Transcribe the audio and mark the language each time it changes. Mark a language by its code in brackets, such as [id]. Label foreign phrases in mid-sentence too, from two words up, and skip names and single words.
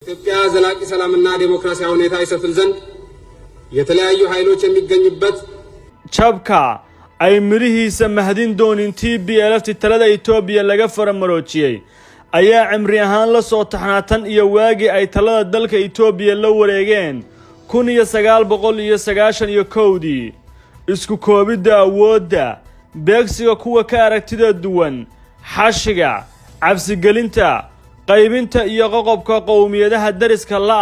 [am] ኢትዮጵያ ዘላቂ ሰላምና ዲሞክራሲያዊ ሁኔታ ይሰፍን ዘንድ የተለያዩ ኃይሎች የሚገኙበት [so] ቻብካ ay mirihiisa mahadin doonin TPLF talada Itoobiya laga faramaroojiyay ayaa cimri ahaan la soo taxnaatan iyo waagi ay talada dalka Itoobiya la wareegeen 1991 isku koobida awoodda beegsiga kuwa ka aragtida duwan xashiga cabsigelinta qaybinta iyo qoqobka qowmiyadaha dariska la